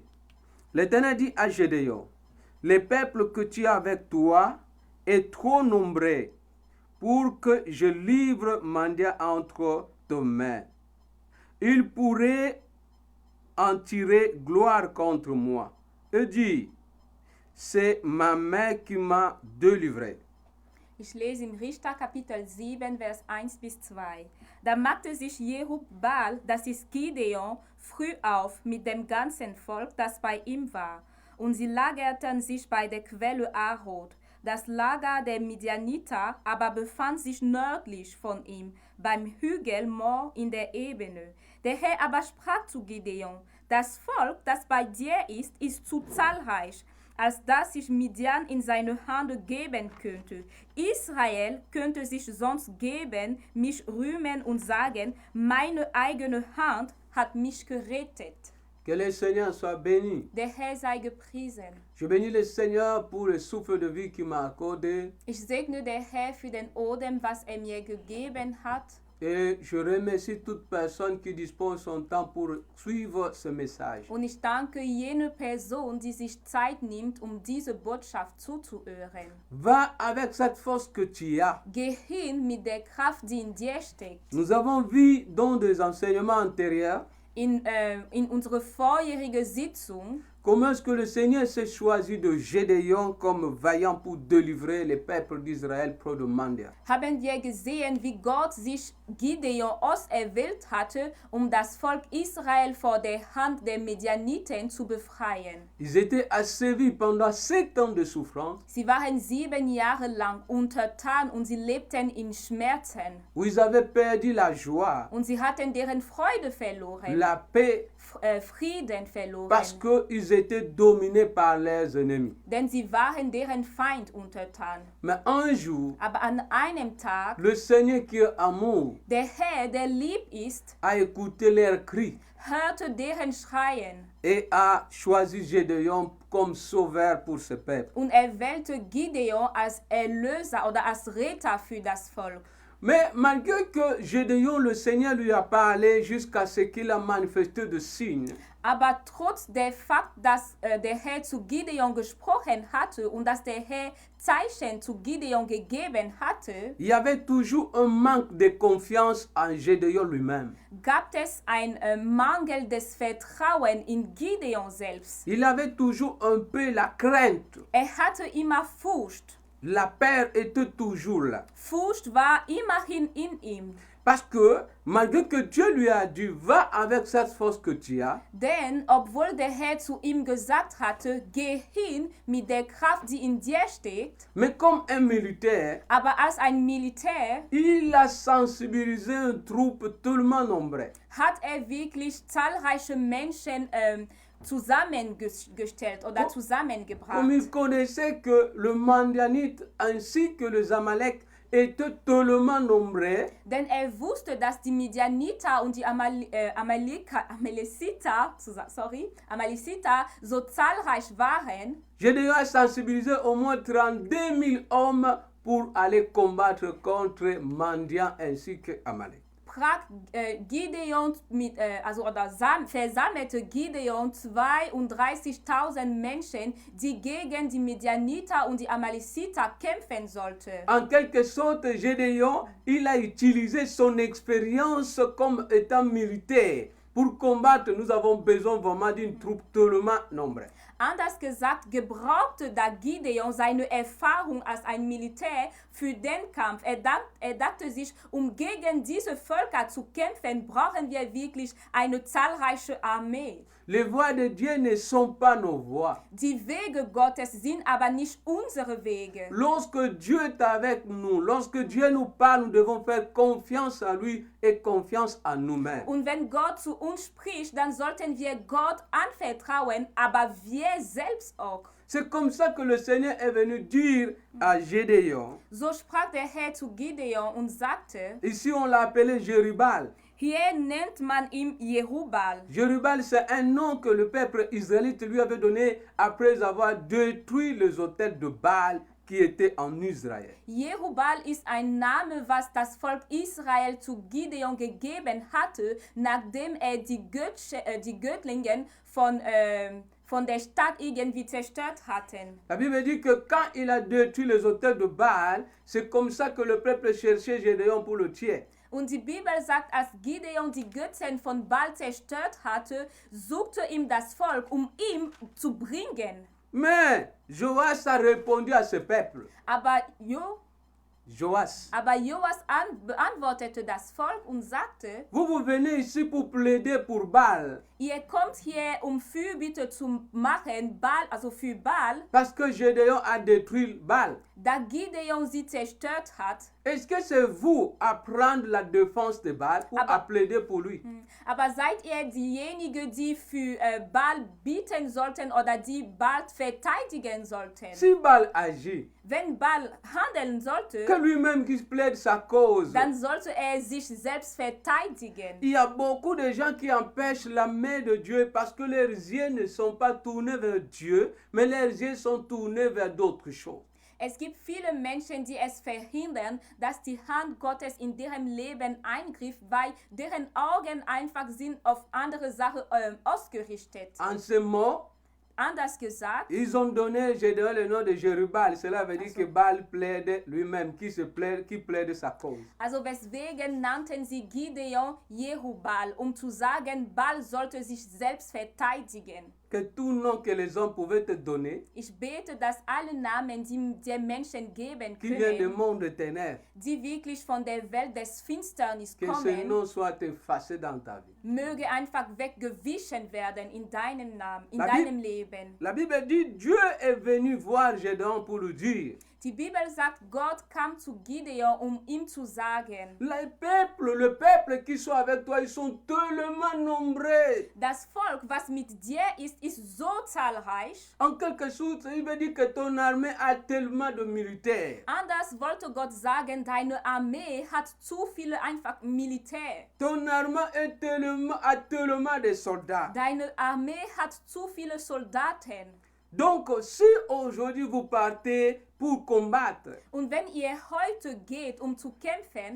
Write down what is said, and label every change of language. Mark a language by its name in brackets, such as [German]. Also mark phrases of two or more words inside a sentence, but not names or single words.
[French] L'Éternel dit à Gédéon, le peuple que tu as avec toi est trop nombreux pour que je livre Mandian entre tes mains. Il pourrait en tirer gloire contre moi et dit, c'est ma main qui m'a délivré. [German] Ich lese in Richter Kapitel 7, Vers 1 bis 2. Da machte sich Jerub-Baal, das ist Gideon, früh auf mit dem ganzen Volk, das bei ihm war. Und sie lagerten sich bei der Quelle Arod. Das Lager der Midianiter aber befand sich nördlich von ihm, beim Hügel Mor in der Ebene. Der Herr aber sprach zu Gideon, das Volk, das bei dir ist zu zahlreich, als dass ich Midian in seine Hand geben könnte. Israel könnte sich sonst geben, mich rühmen und sagen, meine eigene Hand hat mich gerettet. [French] Que le Seigneur soit béni. [German] Der Herr sei gepriesen. [French] Je bénis le Seigneur pour le souffle de vie qu'il m'a accordé. [German] Ich segne der Herr für den Odem, was mir gegeben hat. [French] Et je remercie toute personne qui dispose son temps pour suivre ce message. [German] Und ich danke jene Person, die sich Zeit nimmt, diese Botschaft zuzuhören. [French] Va avec cette force que tu as. [German] Geh hin mit der Kraft, die in dir steckt. [French] Nous avons vu dans des enseignements antérieurs [German] In unserer vorherigen Sitzung, [French] comment est-ce que le Seigneur s'est choisi de Gédéon comme vaillant pour délivrer les peuples d'Israël près de Mandia. [German] haben wir gesehen, wie Gott sich Gideon auserwählt hatte, das Volk Israel vor der Hand der Midianiten zu befreien. [French] Ils étaient asservis pendant 7 ans de souffrance, [German] Sie waren 7 Jahre lang untertan und sie lebten in Schmerzen. [French] où ils avaient perdu la joie, [German] Und sie hatten deren Freude verloren, [French] la paix, [German] Frieden verloren. [French] parce qu'ils étaient dominés par leurs ennemis. [German] Denn sie waren deren Feind untertan. [French] Mais un jour, [German] Aber an einem Tag, [French] le Seigneur qui est amour [German] der Herr, der lieb ist, [French] a écouté leurs cris [German] hörte deren Schreien [French] et a choisi Gédéon comme sauveur pour ce peuple. [German] und wählte Gideon als Erlöser oder als Retter für das Volk. [French] Mais malgré que Gédéon, le Seigneur lui a parlé jusqu'à ce qu'il a manifesté de signes, [German] Aber trotz der Fakt, dass der Herr zu Gideon gesprochen hatte und dass der Herr Zeichen zu Gideon gegeben hatte, [French] il y avait toujours un manque de confiance en Gédéon lui-même. [German] gab es ein Mangel des Vertrauens in Gideon selbst. [French] Il avait toujours un peu la crainte. [German] Hatte immer Furcht. [French] La peur était toujours là. [German] Furcht war immerhin in ihm. [French] Parce que malgré que Dieu lui a dit, va avec cette force que tu as, [German] Denn obwohl der Herr zu ihm gesagt hatte, geh hin mit der Kraft, die in dir steckt, [French] mais comme un militaire, [German] aber als ein Militär [French] il a sensibilisé une troupe tellement nombreuse. [German] hat wirklich zahlreiche Menschen zusammengestellt oder [French] Comme [German] zusammengebracht. [French] il connaissait que le Mandianite ainsi que les Amalek étaient tellement nombreux, [German] Denn wusste, dass die Midianiter und die Amalekiter so zahlreich waren. [French] Gédéon a sensibilisé au moins 32 000 hommes pour aller combattre contre Mandian ainsi que Amalek. [German] Gideon versammelte Gideon 32.000 Menschen, die gegen die Midianiter und die Amalekiter kämpfen sollten. [French] En quelque sorte, Gédéon, il a utilisé son expérience comme étant militaire. Pour combattre, nous avons besoin vraiment d'une troupe tellement nombreuse. [German] Anders gesagt, gebrauchte da Gideon seine Erfahrung als ein Militär für den Kampf. Er dachte sich, gegen diese Völker zu kämpfen, brauchen wir wirklich eine zahlreiche Armee. [French] Les voies de Dieu ne sont pas nos voies. [German] Die Wege Gottes sind aber nicht unsere Wege. [French] Lorsque Dieu est avec nous, lorsque Dieu nous parle, nous devons faire confiance à lui et confiance à nous-mêmes. [German] Und wenn Gott zu uns spricht, dann sollten wir Gott anvertrauen, aber wir selbst auch. [French] C'est comme ça que le Seigneur est venu dire à Gédéon. [German] So sprach der Herr zu Gideon und sagte, [French] Ici on l'a appelé Jérubal. [German] hier nennt man ihn Jerubal. [French] Jérubal, c'est un nom que le peuple israélite lui avait donné après avoir détruit les autels de Baal qui étaient en Israël. [German] Jerubal ist ein Name, was das Volk Israel zu Gideon gegeben hatte, nachdem die Göttlinge von der Stadt irgendwie zerstört hatten. [French] La Bible dit que quand il a détruit les autels de Baal, c'est comme ça que le peuple cherchait Gédéon pour le tuer. [German] Und die Bibel sagt, als Gideon die Götzen von Baal zerstört hatte, suchte ihm das Volk, ihn zu bringen. [French] Mais Joas a répondu à ce peuple. [German] Aber Joas, beantwortete das Volk und sagte, [French] vous venez ici pour plaider pour Baal. [German] ihr kommt hier, Fürbitte zu machen, für Baal, [French] Parce que Gédéon a détruit Baal. [German] da Gideon sie zerstört hat. [French] Est-ce que c'est vous à prendre la défense de Baal pour à plaider pour lui? [German] Aber seid ihr diejenigen, die für Baal bieten sollten oder die Baal verteidigen sollten? [French] Si Baal agit, [German] Wenn Baal handeln sollte, [French] que lui-même qui plaide sa cause. [German] dann sollte sich selbst verteidigen. [French] Il y a beaucoup de gens qui empêchent la main de Dieu parce que leurs yeux ne sont pas tournés vers Dieu, mais leurs yeux sont tournés vers d'autres choses. [German] Es gibt viele Menschen, die es verhindern, dass die Hand Gottes in deren Leben eingreift, weil deren Augen einfach sind auf andere Sachen ausgerichtet. [French] En ce mot, [German] Anders gesagt, [French] ils ont donné Gédéon le nom de Jérubal. Cela veut dire que Baal plaide lui-même, qui plaide sa cause. [German] also weswegen nannten sie Gideon Jerubal, zu sagen, Baal sollte sich selbst verteidigen. [French] Que tout nom que les hommes pouvaient te donner, [German] Ich bete, dass alle Namen, die der Menschen geben [French] qui viennent du [German] können, [French] monde de ténèbres, [German] die wirklich von der Welt des Finsternis [French] que ce [German] kommen, [French] nom soit effacé dans ta vie. [German] möge einfach weggewichen werden in deinem Namen, in [French] La [German] deinem Leben. [French] La Bible dit Dieu est venu voir Gédéon pour lui dire, [German] Die Bibel sagt, Gott kam zu Gideon, ihm zu sagen, [French] le peuple qui sont avec toi, ils sont tellement nombreux. [German] das Volk, was mit dir ist so zahlreich. [French] En quelque sorte, il veut dire que ton armée a tellement de militaires. [German] Anders wollte Gott sagen, deine Armee hat zu viele einfach Militär. [French] Ton armée a tellement de soldats. [German] Deine Armee hat zu viele Soldaten. [French] Donc, si aujourd'hui vous partez pour combattre, [German] Und wenn ihr heute geht, um zu kämpfen,